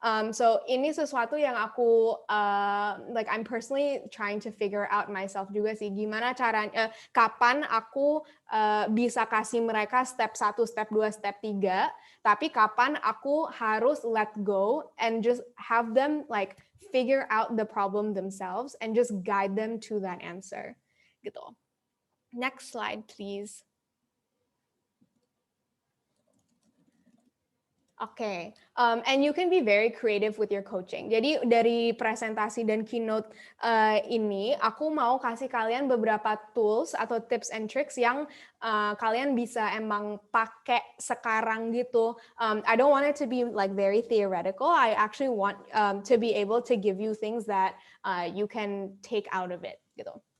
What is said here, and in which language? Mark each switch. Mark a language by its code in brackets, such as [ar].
[en] So [id] ini sesuatu yang aku [en] I'm personally trying to figure out myself [id] juga sih, gimana caranya, kapan aku bisa kasih mereka step 1, step 2, step 3, tapi kapan aku harus [en] let go and just have them like figure out the problem themselves and just guide them to that answer gitu. Next slide, please. Oke, and you can be very creative with your coaching. [id] Jadi dari presentasi dan keynote ini, aku mau kasih kalian beberapa tools atau tips and tricks yang kalian bisa emang pakai sekarang gitu. [en] I don't want it to be like very theoretical. I actually want to be able to give you things that you can take out of it gitu.